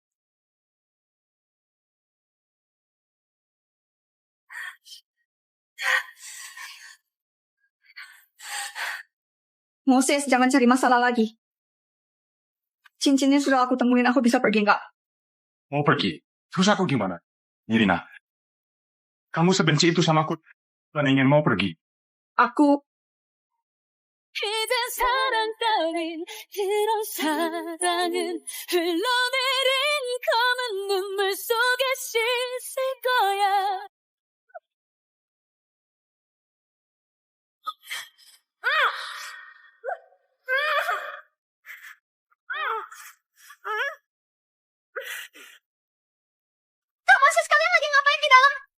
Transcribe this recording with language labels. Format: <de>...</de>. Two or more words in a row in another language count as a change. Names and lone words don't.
<id>Moses, jangan cari masalah lagi. Cincinnya sudah aku temuin, aku bisa pergi nggak? Mau pergi? Terus aku gimana? Nirina, kamu sebenci itu sama aku dan ingin mau pergi. Aku</id> <ko>이젠 사랑 따윈 이런 사랑은 흘러내린 검은 눈물 속에 씻을 거야.</ko> <id>Kak Moses, kalian lagi ngapain di dalam?</id>